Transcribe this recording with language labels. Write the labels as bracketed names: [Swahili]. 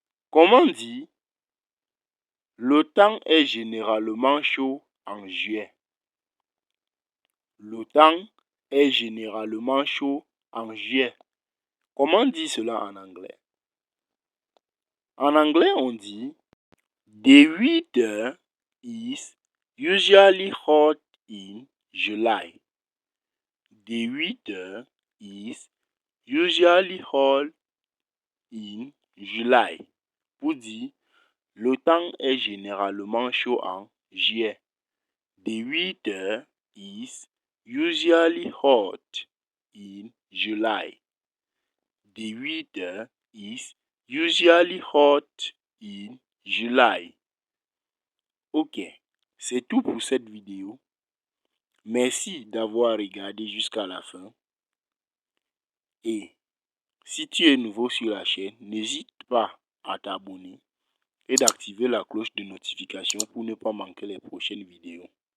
[French] Comment dire le temps est généralement chaud en juillet? Le temps est généralement chaud en juillet. Comment dire cela en anglais? En anglais, on dit [English] the weather is usually hot in July. The weather is usually hot in July. [French] pour dire le temps est généralement chaud en juillet. [English] The weather is usually hot in July. The weather is usually hot in July. [French] Ok, c'est tout pour cette vidéo. Merci d'avoir regardé jusqu'à la fin. Et si tu es nouveau sur la chaîne, n'hésite pas à t'abonner et d'activer la cloche de notification pour ne pas manquer les prochaines vidéos.